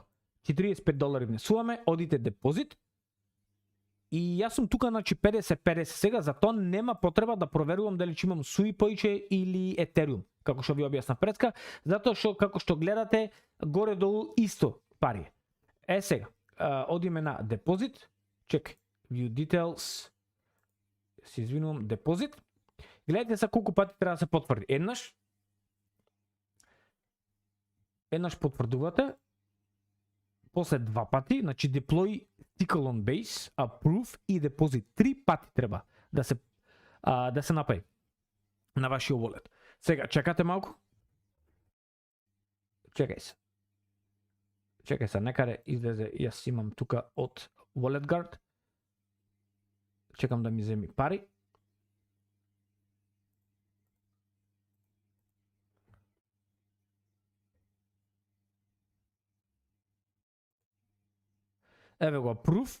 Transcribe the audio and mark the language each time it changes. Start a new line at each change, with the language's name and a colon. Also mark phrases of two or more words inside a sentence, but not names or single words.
Macedonian: $45 внесуваме, одите депозит. И јас сум тука, значи 50-50 сега, затоа нема потреба да проверувам дали ќе имам SUI поиќе или Ethereum, како што ви објасна предска, затоа што како што гледате горе-долу исто пари. Сега, одиме на депозит, чекај,
English: view details,
Macedonian: се извинувам, депозит. Гледате са колку пати треба да се потврди. Еднаш потврдувате, после 2 пати, значи
English: deploy tickle on base,
Macedonian: approve и deposit. 3 пати треба да се направи на вашиот wallet. Сега, чекате малку. Чекај се, некаде излезе, јас имам тука од Wallet Guard. Чекам да ми земи пари. Еве го approve.